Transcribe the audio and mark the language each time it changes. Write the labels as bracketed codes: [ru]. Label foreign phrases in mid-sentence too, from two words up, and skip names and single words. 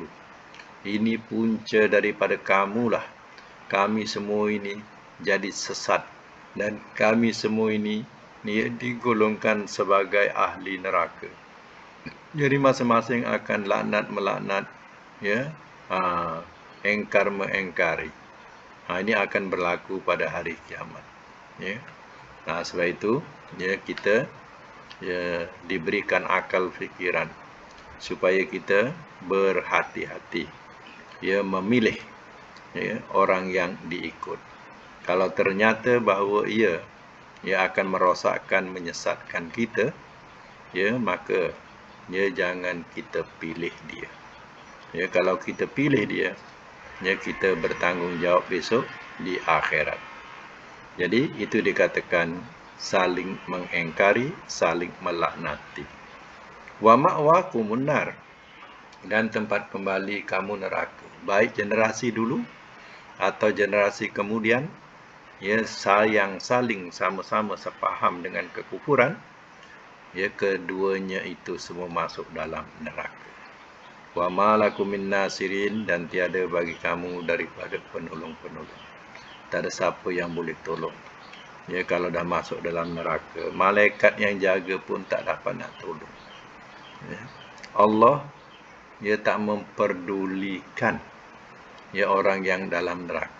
[ms] Ini punca daripada kamulah, kami semua ini jadi sesat, dan kami semua ini digolongkan sebagai ahli neraka. Jadi masing-masing akan laknat-melaknat, engkar-mengengkari. Ini akan berlaku pada hari kiamat. Sebab itu, kita diberikan akal fikiran supaya kita berhati-hati, memilih orang yang diikut. Kalau ternyata bahawa ia akan merosakkan, menyesatkan kita, maka jangan kita pilih dia. Kalau kita pilih dia, kita bertanggungjawab besok di akhirat. Jadi itu dikatakan saling mengingkari, saling melaknati. [ar] ومأواكم النار, [ms] dan tempat kembali kamu neraka. baik generasi dulu atau generasi kemudian, ya, yang saling sama-sama sepaham dengan kekufuran, ya, keduanya itu semua masuk dalam neraka. [ar] وما لكم من ناصرين, [ms] dan tiada bagi kamu daripada penolong-penolong. Tak ada siapa yang boleh tolong. Ya, kalau dah masuk dalam neraka, malaikat yang jaga pun tak dapat nak tolong. Ya. Allah, dia tak memperdulikan, ya, orang yang dalam neraka.